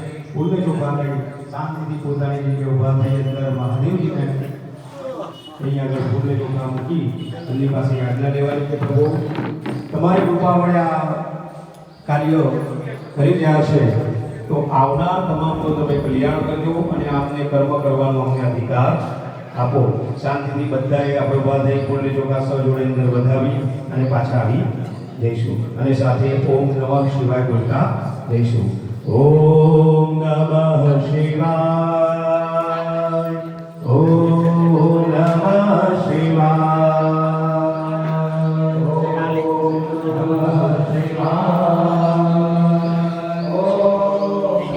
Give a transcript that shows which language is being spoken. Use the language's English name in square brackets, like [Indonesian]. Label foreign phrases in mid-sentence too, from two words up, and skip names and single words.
[Gujarati] ફૂલને ચોખા લઈ શાંતિથી પોતાની જગ્યાએ ઉભા થઈ અંદર મહાદેવજીને અહીં આગળ ફૂલને ચોખા મૂકી એમની પાસે આજ્ઞા લેવાની કે પ્રભુ તમારી કૃપા વડે આ કાર્ય કરી રહ્યા છે તો આવનાર તમામનું તમે કલ્યાણ કરજો અને આપને કર્મ કરવાનો અમને અધિકાર આપો। શાંતિથી બધાએ આપણે ઉભા થઈ ફૂલને ચોખા સૌ જોડે અંદર વધાવી અને પાછા આવી જઈશું અને સાથે [Sanskrit] ઓમ નમઃ શિવાય [Gujarati] બોલતા જઈશું। [Sanskrit] ओम नमः शिवाय ओम नमः शिवाय ओम नमः शिवाय ओम